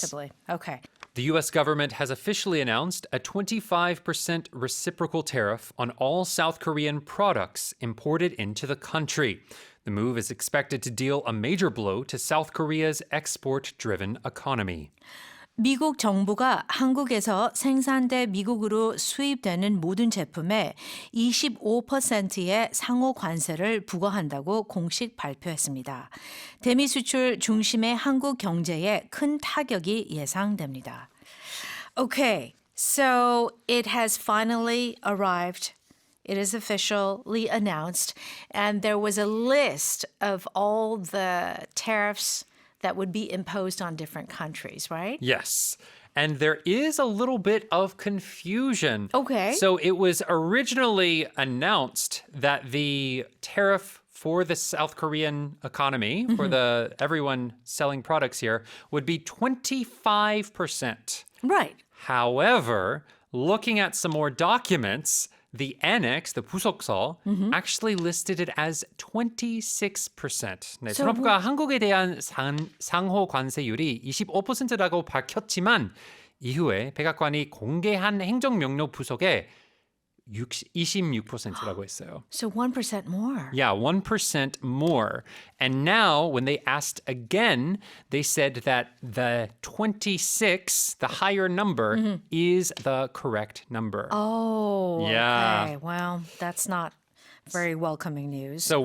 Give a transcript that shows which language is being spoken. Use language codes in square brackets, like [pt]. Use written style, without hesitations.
[en] Possibly. Okay. The U.S. government has officially announced a 25% reciprocal tariff on all South Korean products imported into the country. The move is expected to deal a major blow to South Korea's export-driven economy. [ko] 미국 정부가 한국에서 생산돼 미국으로 수입되는 모든 제품에 25%의 상호 관세를 부과한다고 공식 발표했습니다. 대미 수출 중심의 한국 경제에 큰 타격이 예상됩니다. [en] Okay, so it has finally arrived. It is officially announced, and there was a list of all the tariffs that would be imposed on different countries, right? Yes. And there is a little bit of confusion. Okay. So it was originally announced that the tariff for the South Korean economy, for the everyone selling products here, would be 25%. Right. However, looking at some more documents, the annex, the 부속서, actually listed it as 26%. [ko] 네, [en] So [ko] 트럼프가 한국에 대한 상호 관세율이 25%라고 밝혔지만 이후에 백악관이 공개한 행정명령 부속에 26%라고 했어요. [en] So 1% more. Yeah, 1% more. And now, when they asked again, they said that the 26, the higher number, is the correct number. Oh, Yeah. Well, that's not very welcoming news. So